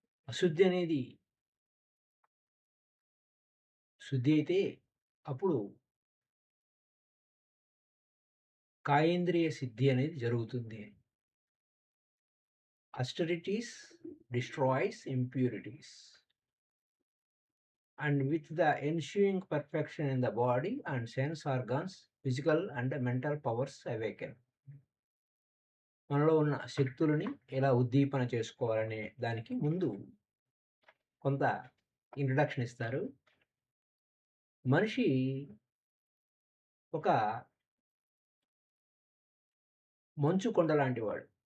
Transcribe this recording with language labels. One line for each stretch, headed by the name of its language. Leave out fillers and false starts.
Telugu: అశుద్ధి అనేది శుద్ధి అయితే అప్పుడు కాయేంద్రియ సిద్ధి అనేది జరుగుతుంది.
English: Austerities destroys impurities and with the ensuing perfection in the body and sense organs, physical and mental powers awaken.
Telugu: మనలో ఉన్న శక్తులని ఎలా ఉద్దీపన చేసుకోవాలనే దానికి ముందు కొంత ఇంట్రడక్షన్ ఇస్తారు. మనిషి ఒక మంచు కొండ లాంటి వాడు.